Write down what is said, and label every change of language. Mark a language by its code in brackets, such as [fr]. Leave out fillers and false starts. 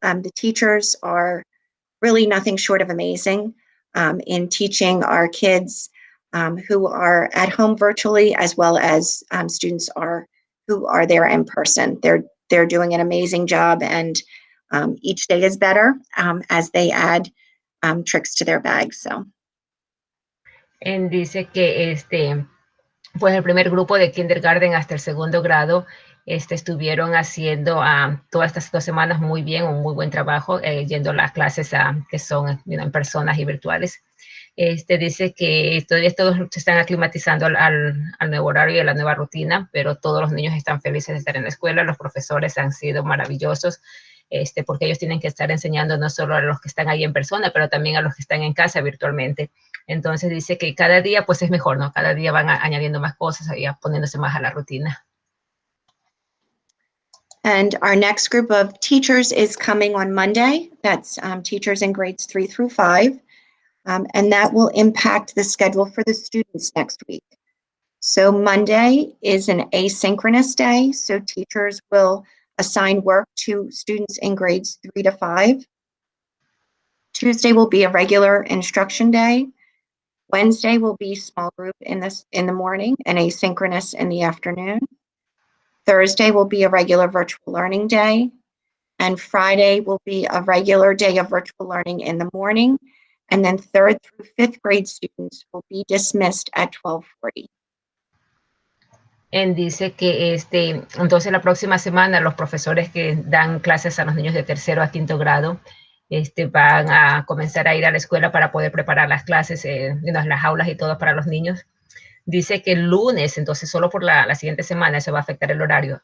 [en] The teachers are really nothing short of amazing in teaching our kids who are at home virtually, as well as students who are there in person. They're doing an amazing job, and each day is better as they add tricks to their bags. So. [es] Dice que pues el primer grupo de kindergarten hasta el segundo grado estuvieron haciendo todas estas 2 semanas muy bien, un muy buen trabajo, yendo a las clases que son en personas y virtuales. Dice que todavía todos se están aclimatizando al nuevo horario y a la nueva rutina, pero todos los niños están felices de estar en la escuela. Los profesores han sido maravillosos, porque ellos tienen que estar enseñando no solo a los que están ahí en persona, pero también a los que están en casa virtualmente. Entonces dice que cada día pues es mejor, ¿no? Cada día van añadiendo más cosas y poniéndose más a la rutina. [en] And our next group of teachers is coming on Monday. That's teachers in grades 3 through 5. And that will impact the schedule for the students next week. So Monday is an asynchronous day. So teachers will assign work to students in grades 3 to 5. Tuesday will be a regular instruction day. Wednesday will be small group in the morning and asynchronous in the afternoon. Thursday will be a regular virtual learning day. And Friday will be a regular day of virtual learning in the morning. And then 3rd through 5th grade students will be dismissed at 12:40. [es] Dice que entonces la próxima semana los profesores que dan clases a los niños de 3º a 5º grado van a comenzar a ir a la escuela para poder preparar las clases, las aulas y todo para los niños. Dice que el lunes, entonces solo por la siguiente semana, eso va a afectar el horario.